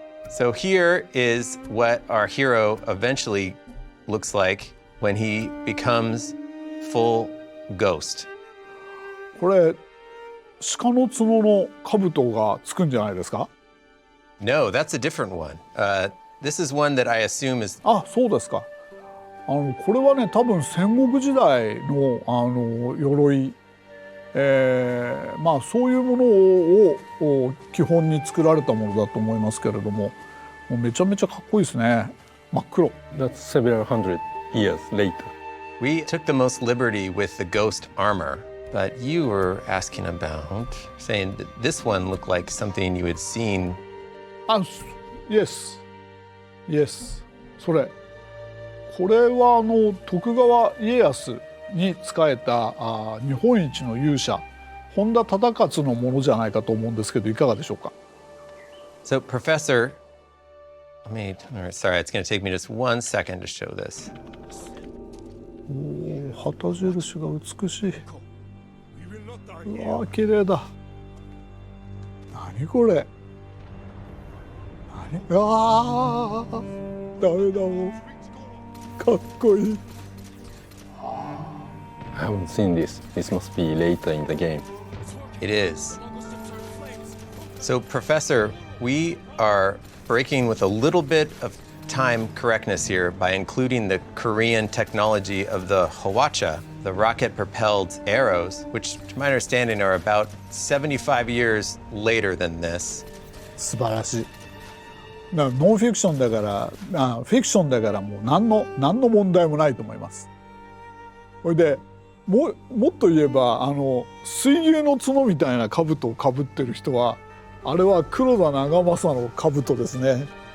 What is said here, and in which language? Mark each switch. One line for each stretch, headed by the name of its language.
English: So here is what our hero eventually looks like when he becomes full ghost.
Japanese: これ鹿の角の兜がつくんじゃないですか？
English: No, that's a different one. This is one that I assume is.
Japanese: あ、そうですか。これはね多分戦国時代の鎧、そういうものを基本に作られたものだと思いますけれども、もうめちゃめちゃかっこいいですね。真っ黒。
English: That's several hundred years later. We took the most liberty with the ghost armor, but you were asking about saying that this one looked like something you had seen. Yes.
Japanese: それ。これは徳川家康に仕えた日本一の勇者本田忠勝のものじゃないかと思うんですけどいかがでしょうか。
English: So, Professor, sorry, it's going to take me just 1 second to show this.
Japanese: 旗印が美しい。うわ綺麗だ。何これ。何、ああダメだもん。かっこいい。
English: I haven't seen this. This must be later in the game. It is. So, Professor, we are breaking with a little bit of time correctness here by including the Korean technology of the Hwacha, the rocket-propelled arrows, which, to my understanding, are about 75 years later than this.
Japanese: 素晴らしい。ノンフィクションだからフィクションだからもう何の問題もないと思います。それでもっと言えば水牛の角みたいな兜をかぶってる人はあれは黒田長政の兜ですね。